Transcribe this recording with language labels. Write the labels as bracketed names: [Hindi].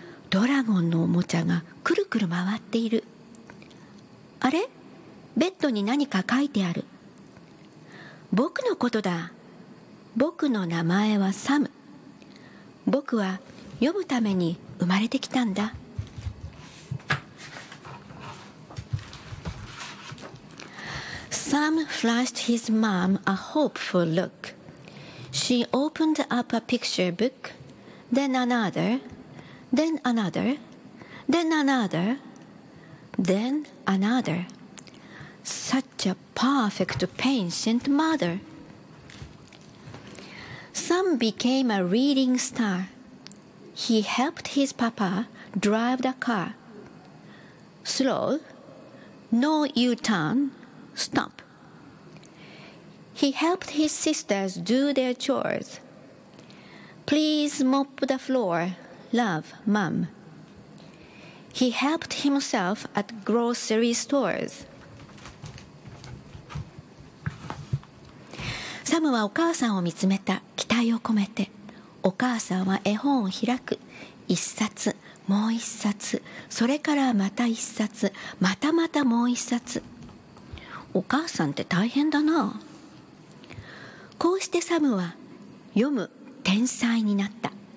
[Japanese] ドラゴンのおもちゃがくるくる回っている。あれ？ベッドに何か書いてある。僕のことだ。僕の名前はサム。僕は読むために生まれてきたんだ。 [English] Sam flashed his mom a hopeful look. She opened up a picture book, then another, then another, then another, then another. Such a perfect patient mother. Sam became a reading star. He helped his papa drive the car. Slow, no U-turn, stop. He helped his sisters do their chores. Please mop the floor, love, mom. He helped himself at grocery stores. [Japanese] サムはお母さんを見つめた期待を込めて、お母さんは絵本を開く。一冊、もう一冊、それからまた一冊、またまたもう一冊。お母さんって大変だな。こうしてサムは読む天才になった。